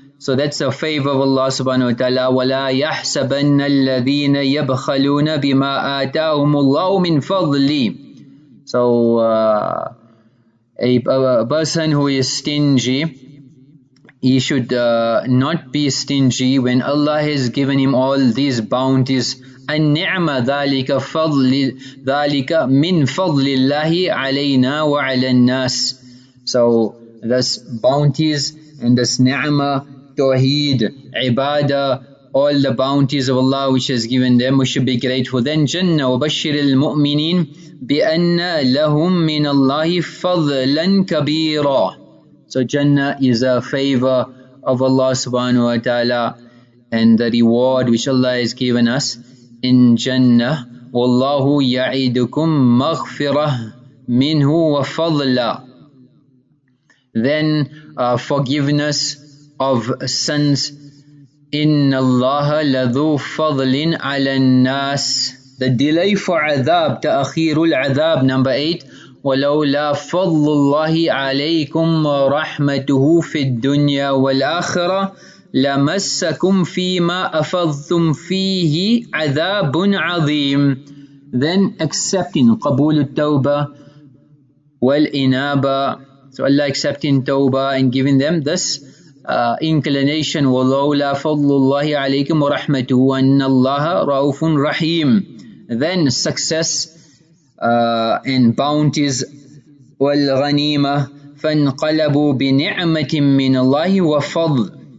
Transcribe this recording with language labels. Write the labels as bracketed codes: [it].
[en] So that's a favor of Allah subhanahu wa ta'ala. [ar] وَلَا يَحْسَبَنَّ الَّذِينَ يَبْخَلُونَ بِمَا آتَاهُمُ اللَّهُ مِنْ فَضْلِهِ. [en] So a person who is stingy, he should not be stingy when Allah has given him all these bounties. [ar] النعمة ذلك من فضل الله علينا وعلى الناس. [en] So this bounties and this ni'mah, tawheed, ibadah, all the bounties of Allah which has given them, we should be grateful. Then Jannah [ar] وَبَشِّرِ الْمُؤْمِنِينَ بِأَنَّ لَهُم مِّنَ اللَّهِ فَضْلًا كَبِيرًا. [en] So Jannah is a favor of Allah subhanahu wa ta'ala and the reward which Allah has given us in Jannah. [ar] وَاللَّهُ يَعِدُكُم مَغْفِرَةً مِّنْهُ وَفَضْلًا. [en] Then forgiveness of sins. [ar] إِنَّ اللَّهَ لَذُو فَضْلٍ عَلَى النَّاسِ. [en] The delay for adhab, [ar] تأخير العذاب. [en] Number 8. [ar] وَلَوْلَا فَضْلُ اللَّهِ عَلَيْكُمْ وَرَحْمَتُهُ فِي الدُّنْيَا وَالْآخِرَةِ لَمَسَّكُمْ فِيمَا أَفَضْتُمْ فِيهِ عَذَابٌ عَظِيمٌ. [en] Then accepting [ar] قبول التوبة والإنابة. [en] So Allah accepting tawbah and giving them this inclination. [ar] وَلَوْلَا فَضْلُ اللَّهِ عَلَيْكُمْ وَرَحْمَتُهُ وَأَنَّ اللَّهَ رَءُوفٌ رَحِيمٌ. [en] Then success and bounties. [ar] وَالْغَنِيمَةِ فَانْقَلَبُوا بِنِعْمَةٍ مِّنَ اللَّهِ وَفَضْلٍ.